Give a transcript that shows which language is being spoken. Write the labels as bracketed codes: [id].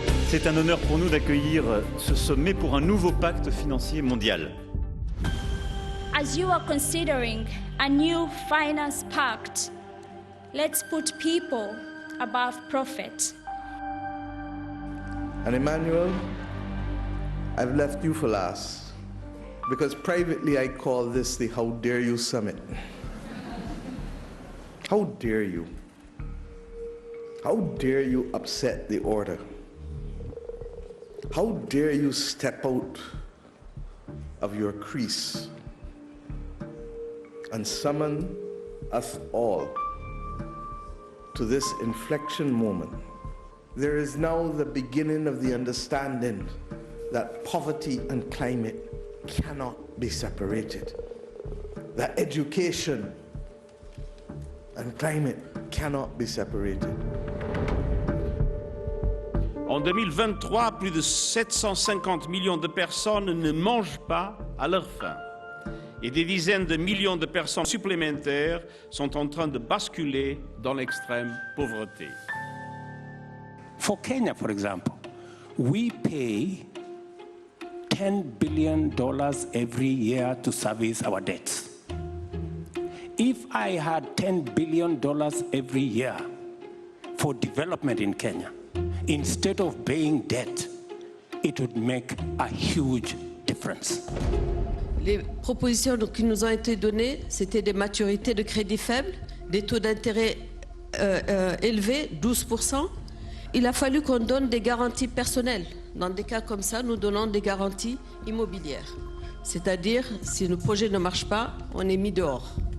[fr] C'est un honneur pour nous d'accueillir ce sommet pour un nouveau pacte financier mondial. [en] As you are considering a new finance pact, let's put people above profit. And Emmanuel, I've left you for last, because privately I call this the How Dare You Summit. How dare you? How dare you upset the order? How dare you step out of your crease and summon us all to this inflection moment? There is now the beginning of the understanding that poverty and climate cannot be separated, that education and climate cannot be separated. [fr] En 2023, plus de 750 millions de personnes ne mangent pas à leur faim. Et des dizaines de millions de personnes supplémentaires sont en train de basculer dans l'extrême pauvreté. [en] For Kenya, for example, we pay $10 billion every year to service our debts. If I had $10 billion every year for development in Kenya, instead of paying debt, it would make a huge difference. [fr] Les propositions qui nous ont été données, c'était des maturités de crédit faibles, des taux d'intérêt élevés, 12%. Il a fallu qu'on donne des garanties personnelles. Dans des cas comme ça, nous donnons des garanties immobilières. C'est-à-dire, si le projet ne marche pas, on est mis dehors.